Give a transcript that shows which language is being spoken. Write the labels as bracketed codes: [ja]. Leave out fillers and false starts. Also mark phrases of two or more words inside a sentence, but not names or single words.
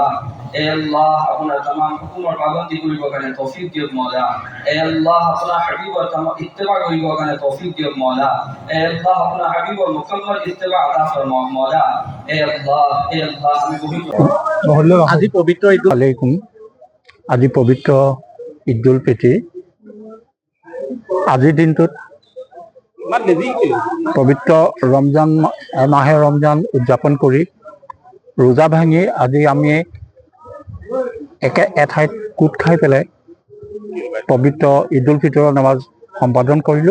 [bn] আল্লাহ আপনার तमाम হুকুমের পাবন্দি করিব কারণে তৌফিক দিও মওলা। আল্লাহ আপনার হাবিবের ইত্তেবা করিব কারণে তৌফিক দিও মওলা। আল্লাহ আপনার হাবিবের মুকম্মল ইত্তেবা [ur] عطا فرماؤ [bn] মওলা। আল্লাহ আমি পবিত্র [as] আজি পবিত্ৰ ঈদ আলাইকুম। আজি পবিত্ৰ ঈদ উল ফিতৰ। আজিৰ দিনটোত পবিত্ৰ ৰমজান মাহে ৰমজান উদযাপন কৰি ৰোজা ভাঙি আজি আমি এঠাইত গোট খাই পেলাই পবিত্ৰ ঈদ উল ফিতৰৰ নামাজ সম্পাদন কৰিলোঁ।